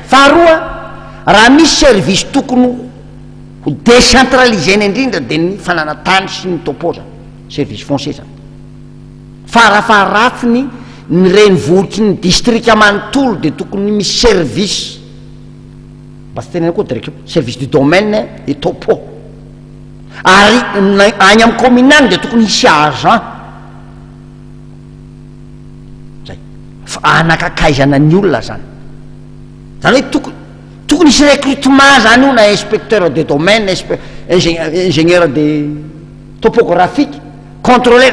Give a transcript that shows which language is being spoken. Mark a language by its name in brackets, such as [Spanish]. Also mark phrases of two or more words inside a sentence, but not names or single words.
[Malagasy] Faharoa, raha misy service tokony ho décentralisena indrindra de ny fananatany sy ny topoza [French] service foncier [Malagasy] zany. Farafaharatsiny ny renivohitry ny district manontolo de tokony misy service basta tenena koa [French] direct service du domaine et topo, [Malagasy] ary any amin'ny commune any de tokony hisy agent zay anakakaizana ny olona zany. Zany hoe tokony hisy recrutement zany io, na [French] inspecteur de domaine, ingénieur de topographique, contrôleur.